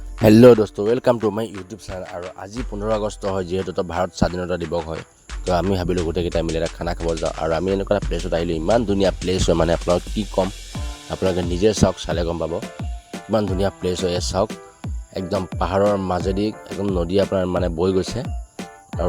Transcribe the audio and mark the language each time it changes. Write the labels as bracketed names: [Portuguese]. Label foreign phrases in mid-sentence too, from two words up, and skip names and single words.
[Hindi] हेलो दोस्तों [English] welcome to my YouTube channel [Hindi] और आज [Assamese] 15 আগষ্ট হয় যেহেতু তো ভাৰত স্বাধীনতা দিৱস হয় তো আমি ভাবিলো গোটেইকেইটা মিলি এটা খানা খাব যাওঁ আৰু আমি এনেকুৱা প্লেছত আহিলো ইমান ধুনীয়া প্লেছ হয় মানে আপোনাক কি কম আপোনালোকে নিজে চাওক চালে গম পাব ইমান ধুনীয়া প্লেছ হয় চাওক একদম পাহাৰৰ মাজেদি একদম নদী আপোনাৰ মানে বৈ গৈছে আৰু